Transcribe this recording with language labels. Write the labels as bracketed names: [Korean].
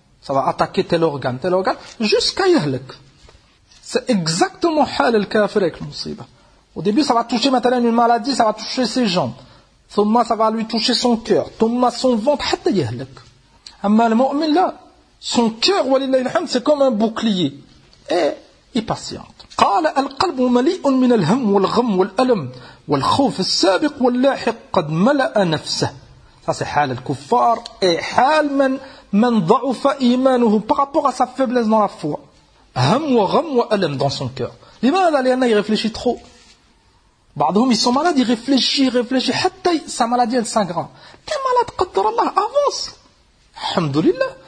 [French] Ça va attaquer tel organe, jusqu'à yahlek. C'est exactement hal al kafir avec le musiba. Au début, ça va toucher maintenant une maladie, ça va toucher ses jambes. Thumma, ça va lui toucher son cœur. Thumma, son ventre, hatta yahlek. Amma le mu'min là, son cœur, walillahi alhamd, c'est comme un bouclier. Et il patiente. [Arabic] قال القلب مليء من الهم والغم والألم والخوف السابق واللاحق قد ملأ نفسه. [French] Ça c'est [Arabic] حال الكفار [French] et [Arabic] حال من ضعف إيمانه [French] par rapport à sa faiblesse dans la foi. [Arabic] هم وغم وألم [French] dans son cœur. [Arabic] لماذا لأن [French] il réfléchit trop. بعضهم ils sont malades, ils réfléchissent, حتى sa maladie elle s'aggrave. T'es malade, قدر الله, avance. Alhamdulillah.